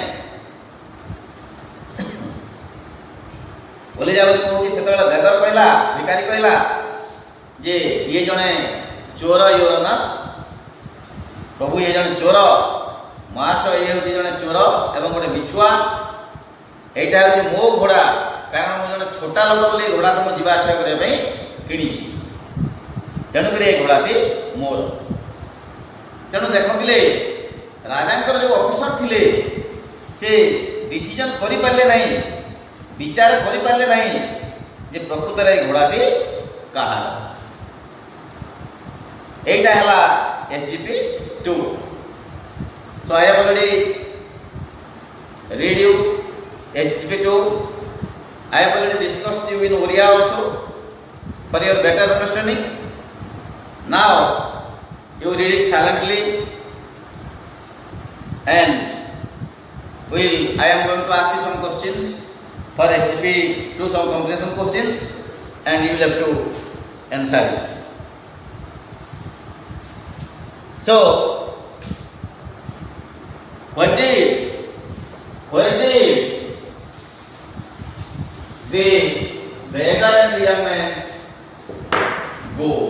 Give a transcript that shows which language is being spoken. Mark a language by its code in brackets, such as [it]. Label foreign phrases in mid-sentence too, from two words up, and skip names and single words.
[or] ଓହ୍ଲେଇ ଯା ବୋଲି କହୁଛି ସେତେବେଳେ ବେଗର କହିଲା ଭିକାରୀ କହିଲା ଯେ ଇଏ ଜଣେ ଚୋର ଇଓର ନା ପ୍ରଭୁ ଇଏ ଜଣେ ଚୋର ମହାଶୟ ଇଏ ହେଉଛି ଜଣେ ଚୋର ଏବଂ ଗୋଟେ ବିଛୁଆ [bn] এইটা হচ্ছে [or] ମୋ ଘୋଡ଼ା କାରଣ ମୁଁ ଜଣେ ଛୋଟା ଲୋକ ବୋଲି ଘୋଡ଼ାକୁ ମୁଁ ଯିବା ଆସିବା କରିବା ପାଇଁ କିଣିଛି ତେଣୁକରି ଏ ଘୋଡ଼ାଟି ମୋର ତେଣୁ ଦେଖୁଥିଲେ ରାଜାଙ୍କର ଯେଉଁ ଅଫିସର ଥିଲେ ସେ ଡିସିଜନ କରିପାରିଲେ ନାହିଁ ବିଚାର କରିପାରିଲେ ନାହିଁ ଯେ ପ୍ରକୃତରେ ଏ ଘୋଡ଼ାଟି କାହାର ଏଇଟା ହେଲା [en] SGP2 so I have already read you SGP2 I have already discussed you in Oriya also for your better understanding now you read it silently and I am going to ask you some questions for SGP2 some comprehension questions and you will have to answer it so where did the beggar and the young man go?